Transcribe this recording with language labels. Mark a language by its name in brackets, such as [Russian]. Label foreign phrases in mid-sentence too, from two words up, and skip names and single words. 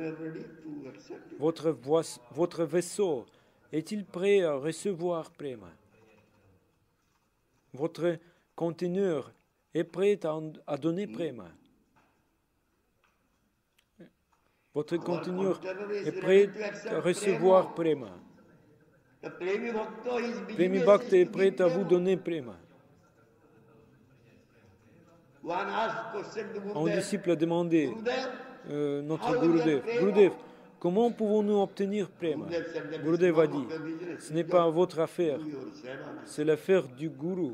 [French] Votre vaisseau est-il prêt à recevoir prema? Votre conteneur est prêt à donner prema. Votre conteneur est prêt à recevoir prema. Premi Bhakta est prêt à vous donner prema. Un disciple a demandé notre Gurudev, Gurudev, comment pouvons-nous obtenir prema? Gurudev a dit, ce n'est pas votre affaire, c'est l'affaire du Guru.